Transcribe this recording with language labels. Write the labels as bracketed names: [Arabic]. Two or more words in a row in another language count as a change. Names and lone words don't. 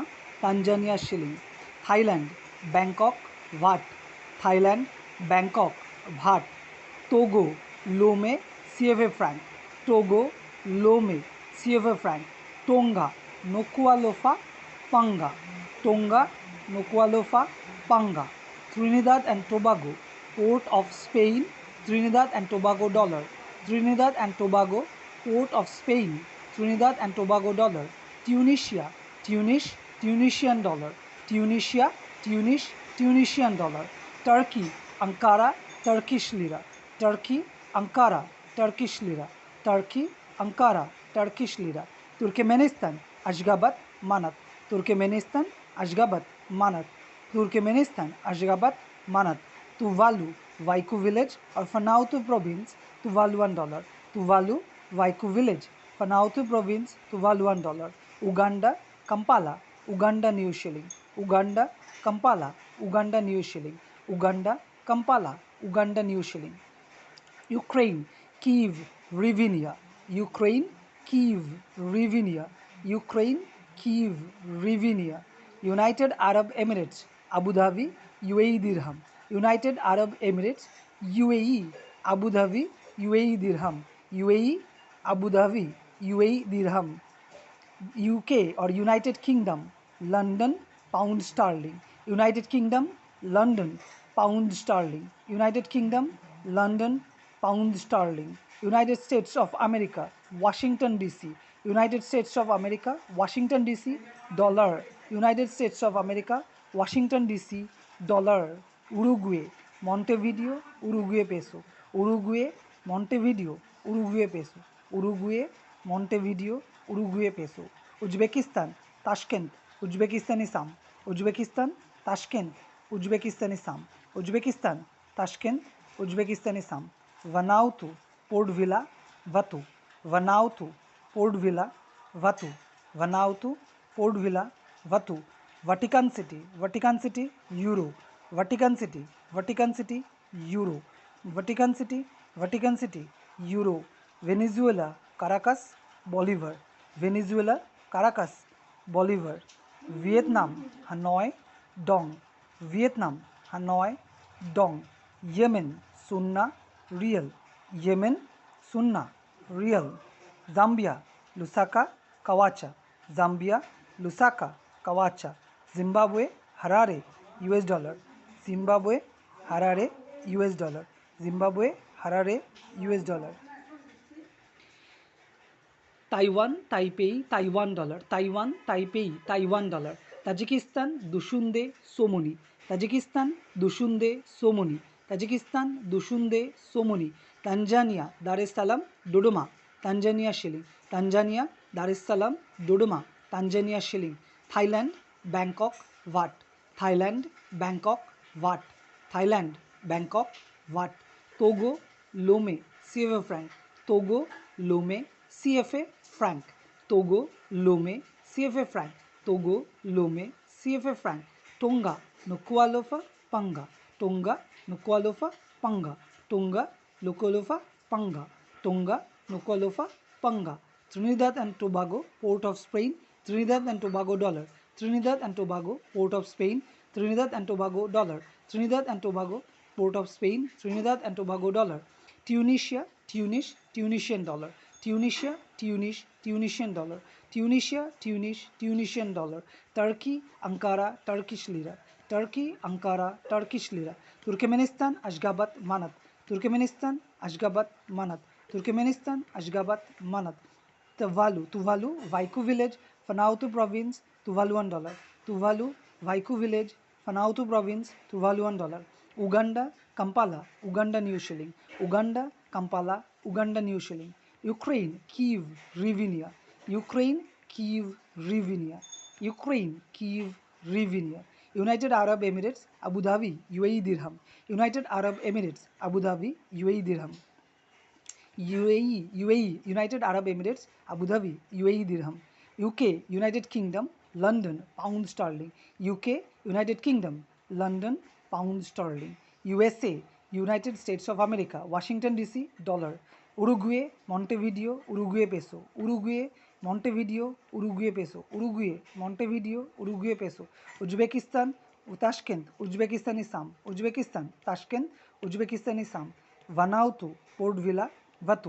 [English] Tanzania shilling. Thailand, Bangkok, Wat. Thailand, Bangkok, Wat. Togo, Lome, CFA franc. Togo, Lome, CFA franc. Tonga, Nuku'alofa, Panga. Tonga, Nuku'alofa, Panga. Trinidad and Tobago, Port of Spain, Trinidad and Tobago dollar. Trinidad and Tobago, Port of Spain, Trinidad and Tobago dollar. Tunisia, Tunisian dollar. Tunisia, Tunisian dollar. Turkey, Ankara, Turkish lira. Turkey, Ankara, Turkish lira. Turkey, Ankara, Turkish lira. Turkmenistan, Ashgabat, Manat. Turkmenistan, Ashgabat, Manat. Turkmenistan, Ashgabat, Manat. Tuvalu, Waiku village or Vanuatu province, Tuvalu $1. Tuvalu, Waiku village, Vanuatu province, Tuvalu $1. Uganda, Kampala, Uganda new shilling. Uganda, Kampala, Uganda new shilling. Uganda, Kampala, Uganda new shilling. Ukraine, Kyiv, Rivinia. Ukraine, Kyiv, Rivinia. Ukraine, Kyiv, Rivinia. United Arab Emirates, Abu Dhabi, UAE dirham. United Arab Emirates, UAE, Abu Dhabi, UAE dirham. UAE, Abu Dhabi, UAE dirham. UK or United Kingdom, London, pound sterling. United Kingdom, London, pound sterling. United Kingdom, London, pound sterling. United States of America, Washington DC. United States of America, Washington DC, dollar. United States of America, Washington DC, dollar. Uruguay, Montevideo, Uruguay peso. Uruguay, Montevideo, Uruguay peso. Uruguay, Montevideo, Uruguay peso. Uzbekistan, Tashkent, Uzbekistani sam. Uzbekistan, Tashkent, Uzbekistani sam. Uzbekistan, Tashkent, Uzbekistani sam. Vanuatu, Port Vila, Vatu. Vanuatu, Port Vila, Vatu. Vanuatu, Port Vila, Vatu. Vatican City, Euro. Vatican City, Euro. Vatican City, Euro. Venezuela, Caracas, Bolivar. Venezuela, Caracas, Bolivar. Vietnam, Hanoi, Dong. Vietnam, Hanoi, Dong. Yemen, Sunna, Real. Yemen, Sunna, Real. Zambia, Lusaka, Kawacha. Zambia, Lusaka, Kawacha. Zimbabwe, Harare, US dollar. Zimbabwe, Harare, US dollar. Zimbabwe, Harare, US dollar. Taiwan, Taipei, Taiwan dollar. Taiwan, Taipei, Taiwan dollar. Tajikistan, Dushunde, Somoni. Tajikistan, Dushunde, Somoni. Tajikistan, Dushunde, Somoni. Tanzania, Dar es Salaam, Dodoma. Tanzania shilling. Tanzania, Dar es Salaam, Dodoma. Tanzania shilling. Thailand, Bangkok, Wat. Thailand, Bangkok, Wat. Thailand, Bangkok, Wat. Togo, Lome, CFA franc. Togo, Lome, CFA franc. Togo, Lome, CFA franc. Togo, Lome, CFA franc. Tonga, Nuku'alofa, Panga. Tonga, Nuku'alofa, Panga. Tonga, Nuku'alofa, Panga. Tonga, Nuku'alofa, Panga. Trinidad and Tobago, Port of Spain, Trinidad and Tobago dollar. Trinidad and Tobago, Port of Spain, Trinidad and Tobago dollar. Trinidad and Tobago, Port of Spain, Trinidad and Tobago dollar. Tunisia, Tunisian dollar. Tunisia, Tunisian dollar. Tunisia, Tunisian dollar. Turkey, Ankara, Turkish lira. Turkey, Ankara, Turkish lira. Turkmenistan, Ashgabat, Manat. Turkmenistan, Ashgabat, Manat. Turkmenistan, Ashgabat, Manat. Tuvalu, Waiku village, Vanuatu province, Tuvalu $1. Tuvalu, Waiku village, Vanuatu province, Tuvalu $1. Uganda, Kampala, Uganda new shilling. Uganda, Kampala, Uganda new shilling. Ukraine, Kyiv, Rivinia. Ukraine, Kyiv, Rivinia. Ukraine, Kyiv, Rivinia. United Arab Emirates, Abu Dhabi, UAE dirham. United Arab Emirates, Abu Dhabi, UAE dirham. UAE, United Arab Emirates, Abu Dhabi, UAE dirham. UK, United Kingdom, London, pound sterling. UK, United Kingdom, London, pound sterling. USA, United States of America, Washington DC, dollar. Uruguay, Montevideo, Uruguay peso. Uruguay, Montevideo, Uruguay peso. Uruguay, Montevideo, Uruguay peso. Uzbekistan, Tashkent, Uzbekistani sam. Uzbekistan, Tashkent, Uzbekistani sam. Vanuatu, Port Vila, Vatu.